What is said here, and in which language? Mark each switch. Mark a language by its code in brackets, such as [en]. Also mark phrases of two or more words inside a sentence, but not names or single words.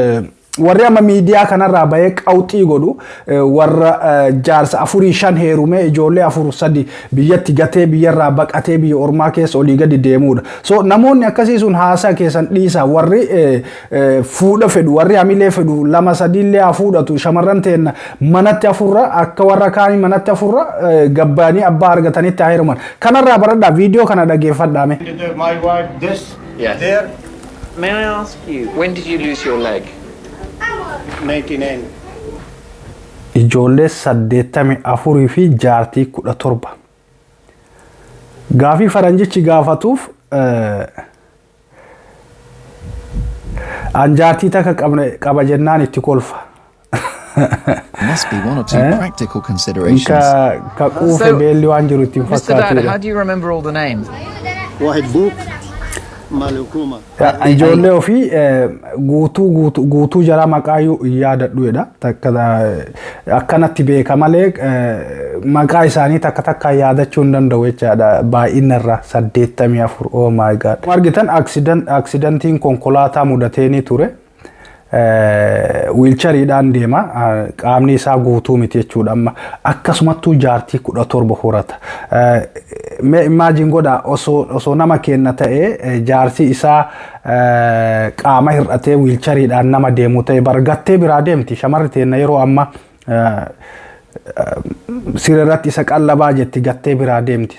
[om] So warri amma miidiyaa kanarraa bahee qawxii godhu warra jaarsa 4-5 heerumee ijoollee 4-3 biyyatti gatee biyyarraa baqatee biyya ormaa keessa olii gadi deemuudha. So namoonni akkasii sun haasaa keessan dhiisa warri fuudha fedhu warri hamilee fedhu 2-3 illee haa fuudhatu shamarran teenna manatti afurra akka warra kaanii manatti afurra gabbaanii abbaa argatanitti haa heeruman. Kanarraa baradhaa viidiyoo kana dhageeffadhaame. [en] My wife, this, Yes. there, May I ask you, when did you lose your leg? 99. [om] Ijoollee 84 fi jaartii 17. Gaafii faranjichi gaafatuuf an jaartii takka qaba jennaan itti kolfa. [en] Must be one or two practical considerations. [om] Ka quufe beelli waan jiru ittiin [en] Mr. Dad, how [om] fakkaatudha. [en] do you remember all the names? Wahid Book, Malukuma. [om] Ijoollee ofii guutuu jara maqaayyuu yaadadhuudha. Akkanatti beeka malee maqaa isaanii takka takka yaadachuu hin danda'u jechaadha. Baay'inarra 84. [en] Oh my god. [om] Argitan aksidantiin konkolaataa mudateeni ture. Wiilchariidhaan deema qaamni isaa guutuu miti jechuudha amma akkasumattuu jaartii 17 horata. Imagine godha osoo nama kenna ta'ee jaarsi isaa qaama hir'atee wiilchariidhaan nama deemu ta'e bargattee biraa deemti shamarri teenna yeroo amma sirratti isa qallabaa jetti gattee biraa deemti.